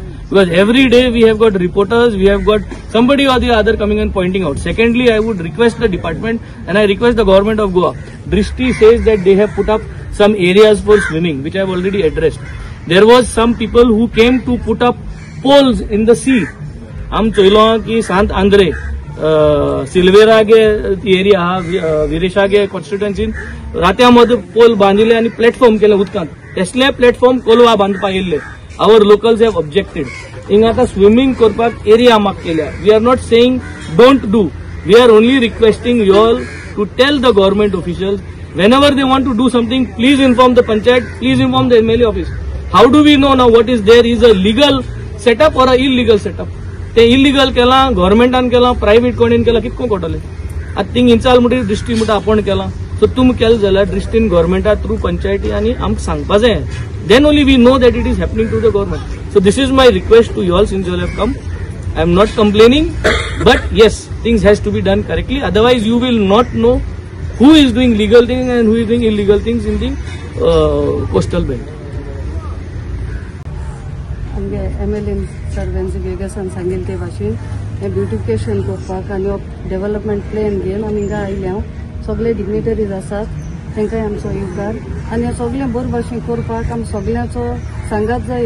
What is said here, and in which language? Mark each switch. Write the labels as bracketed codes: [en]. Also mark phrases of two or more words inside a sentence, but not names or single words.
[en] Because every day we have got reporters, we have got somebody or the other coming and pointing out. Secondly, I would request the department and I request the government of Goa. Drishti says that they have put up some areas for swimming, which I have already addressed. There was some people who came to put up poles in the sea. [kok] हम चोयलो की सांत आंध्रे सिल्वेरा गे एरिया हा विरेशा गे कॉन्स्टिट्युएन्सीन रात्या मध्ये पोल बांधिले आणि प्लॅटफॉर्म केले उदकांत तसले प्लॅटफॉर्म कोलवा बांधपाक येयल्ले। [en] Our locals have objected. [kok] हिंगा आता स्विमिंग करपाक एरिया माग केल्या. [en] We are not saying don't do. We are only requesting you all to tell the government officials whenever they want to do something, please inform the panchayat, please inform the MLA office. How do we know now what is there is a legal setup or a illegal setup? [kok] ते इल्लीगल केला गव्हर्नमेंटान केला प्रायव्हेट कोणेन केला कितको कोटले आता थिंग इंचाल म्हणटा दृश्टी म्हणटा आपण केला सो तुम केलें जाल्यार दृश्टीन गव्हर्नमेंटा थ्रू पंचायती आनी आमकां सांगपा जाय [en] then only we know that it is happening to the government. So this is my request to you all since you all have come. I am not complaining, but yes, things has to be done correctly. Otherwise, you will not know who is doing legal things and who is doing illegal things in the coastal belt. [kok] आमगे MLA सर्वेंसी बेगसान सांगिल ते भाशेन हे ब्युटिफिकेशन करपाक आनी [en] development plan [kok] घेवन आमी हिंगा आयल्या सगळे डिग्निटरीज आसात तांकांय आमचो योगदान आनी हे सगळें बरे भाशेन करपाक आमी सगळ्यांचो सांगात जायो।